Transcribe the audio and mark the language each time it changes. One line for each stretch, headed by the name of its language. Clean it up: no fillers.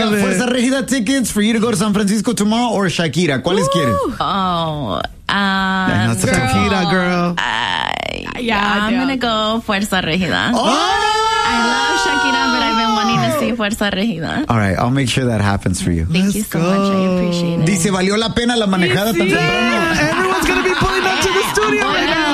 English: got Fuerza Regida tickets for you to go to San Francisco tomorrow or Shakira.
Spanish: ¿Cuáles quieres?
English: Yeah, Shakira, girl. I'm gonna go Fuerza Regida. I love Shakira, but I've been wanting to see Fuerza Regida. All right, I'll make sure that happens for you. Thank you so much. I appreciate it.
Spanish: Dice, valió la pena la manejada tan temprano.
English: Everyone's gonna be pulling up to the studio right now.